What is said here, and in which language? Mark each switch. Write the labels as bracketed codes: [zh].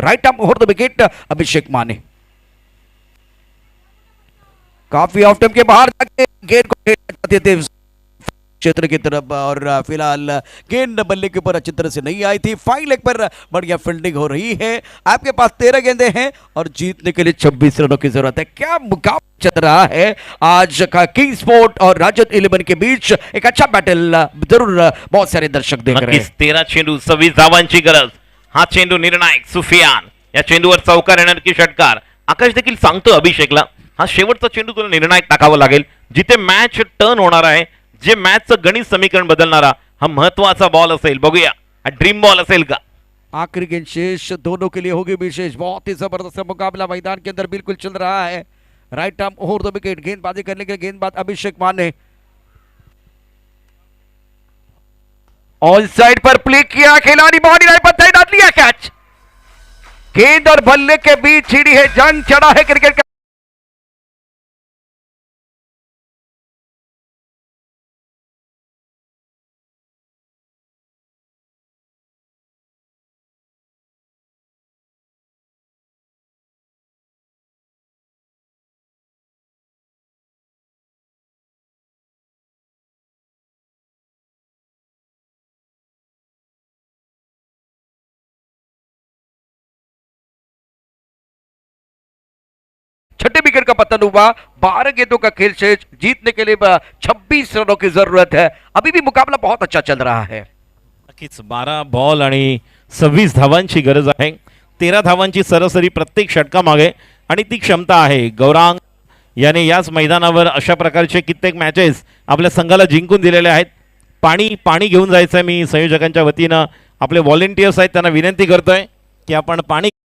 [hi] Right arm over the wicket अभिषेक माने काफी of time के बाहर जाके गेंद को खेलना चाहते थे क्षेत्र की तरफ, और फिलहाल गेंद बल्ले के ऊपर अच्छी तरह से नहीं आई थी। फाइन लेग पर बढ़िया फील्डिंग हो रही है। आपके पास 13 गेंदें हैं और जीतने के लिए 26 रनों की जरूरत है। क्या मुकाबला चल रहा है आज का किंग स्पोर्ट और राजद 11 के बीच, एक अच्छा बैटल जरूर बहुत सारे दर्शक देख रहे हैं। [mr] 13 चेंडू 26 धावांची गरज, हा चेंडू निर्णायक सुफियान, या चेंडूवर चौकार येणार की षटकार. आकाश देखील सांगतो अभिषेकला हा शेवटचा चेंडू तुला निर्णायक टाकावा लागेल, जिथे मॅच टर्न होणार आहे, जे मॅचचं गणित समीकरण बदलणारा हा महत्वाचा बॉल असेल. बघूया हा ड्रीम बॉल असेल का. [hi] आखिरी गेंद शेष दोनों के लिए होगी विशेष। बहुत ही जबरदस्त मुकाबला मैदान के अंदर बिल्कुल चल रहा है। Right arm over the wicket, गेंदबाजी करने के लिए गेंदबाज अभिषेक माने ऑन साइड पर प्ले किया, खिलाड़ी बॉडी लाइन पर तैनात लिया कैच। गेंद और बल्ले के बीच छिड़ी है, जंग चढ़ा है क्रिकेट का। छठे विकेट का पतन हुआ। 12 गेंदों का खेल शेष, जीतने के लिए 26 रनों की जरूरत है। अभी भी मुकाबला बहुत अच्छा चल रहा है। [mr] नक्कीच 12 बॉल आणि 26 धावांची गरज आहे. 13 धावांची सरासरी प्रत्येक षटकामागे आणि ती क्षमता आहे. गौरांग याने याच मैदानावर अशा प्रकारचे कित्येक मॅचेस आपल्या संघाला जिंकून दिलेले आहेत. पाणी घेऊन जायचं आहे. मी संयोजकांच्या वतीनं आपले व्हॉलेंटियर्स आहेत त्यांना विनंती करतोय की आपण पाणी